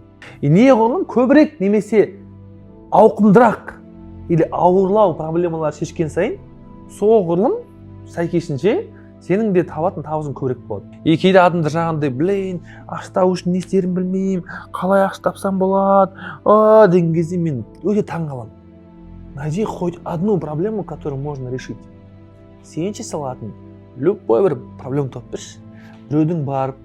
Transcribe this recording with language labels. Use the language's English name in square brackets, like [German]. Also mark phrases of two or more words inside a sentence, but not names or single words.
[Kazakh] И неғұрлым көбірек немесе ауқымдырақ или ауырлау проблемалар шешкен сайын, соғұрлым сәйкесінше сенің де табатын табысың көбірек болады. И кейде адамдар жаңағындай, блин, ақша табу үшін не істерін білмеймін, қалай ақша тапсам болады, деген кезде мен өте таң қаламын. [Russian] Найди хоть одну проблему, которую можно решить. [Kazakh] Сен шеше алатын любой бір проблема тауып берші. Біреудің барып